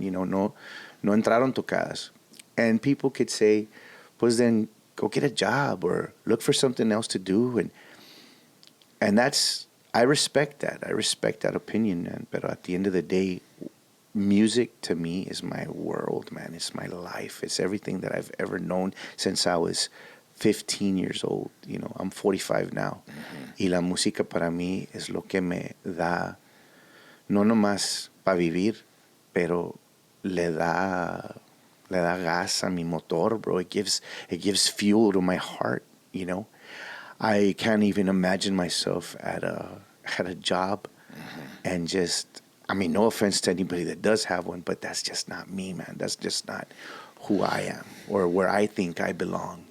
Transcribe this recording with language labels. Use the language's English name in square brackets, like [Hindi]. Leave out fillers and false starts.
[Spanish] No entraron tocadas. [English] And people could say, pues then go get a job or look for something else to do. And I respect that. I respect that opinion, man. But at the end of the day, music to me is my world, man. It's my life. It's everything that I've ever known since I was 15 years old. I'm 45 now. [Spanish] Y la música para mí es lo que me da, no nomás para vivir, pero le da gas a mi motor, bro. [English] It gives fuel to my heart, I can't even imagine myself at a job and just, I mean, no offense to anybody that does have one, but that's just not me, man. That's just not who I am or where I think I belong,